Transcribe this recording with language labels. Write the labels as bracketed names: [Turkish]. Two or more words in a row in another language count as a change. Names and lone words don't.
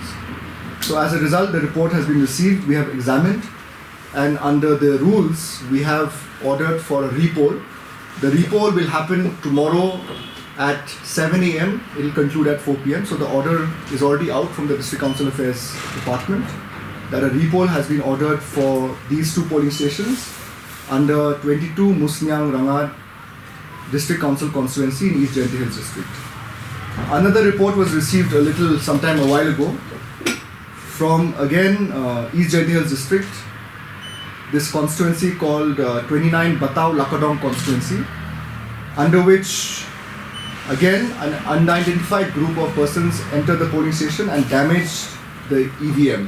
[English] So as a result, the report has been received, we have examined, and under the rules, we have ordered for a repoll. The repoll will happen tomorrow at 7 a.m. It will conclude at 4 p.m. So the order is already out from the District Council Affairs Department that a repoll has been ordered for these 2 polling stations under 22 Musniang Rangat District Council constituency in East Jaintia Hills District. Another report was received sometime a while ago from again East Jaintia Hills District, this constituency called 29 Batau Lakadong constituency, under which again an unidentified group of persons entered the polling station and damaged the EVM.